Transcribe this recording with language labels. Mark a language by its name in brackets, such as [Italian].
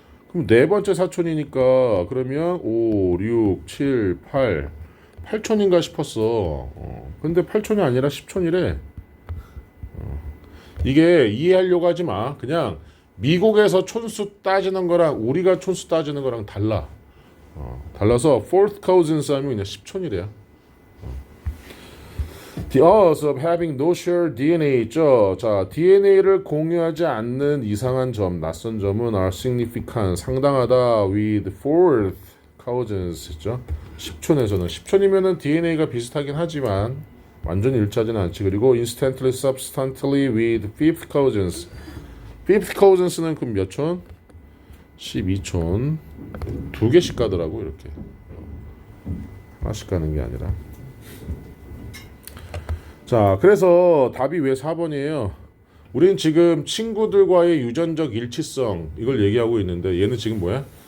[Korean] 그럼 네 번째 사촌이니까 그러면 5, 6, 7, 8 8촌인가 싶었어. 근데 8촌이 아니라 10촌이래. 이게 이해하려고 하지 마. 그냥 미국에서 촌수 따지는 거랑 우리가 촌수 따지는 거랑 달라. 달라서 [English] fourth cousins [Korean] 하면 그냥 10촌이래요. [English] The odds of having no shared DNA [Korean] 있죠. 자, DNA를 공유하지 않는 이상한 점, 낯선 점은 [English] are significant, [Korean] 상당하다. [English] With fourth cousins [Korean] 있죠. 10촌에서는 10촌이면은 DNA가 비슷하긴 하지만 완전히 일치하지는 않지. [English] 그리고 instantly, substantially with fifth cousins. fifth cousins, [Korean] 는 그럼 몇 촌? 12촌. 두 개씩 가더라고 이렇게. 하나씩 가는 게 아니라. 자, 그래서 답이 왜 4번이에요? 우리는 지금 친구들과의 유전적 일치성 이걸 얘기하고 있는데 얘는 지금 뭐야?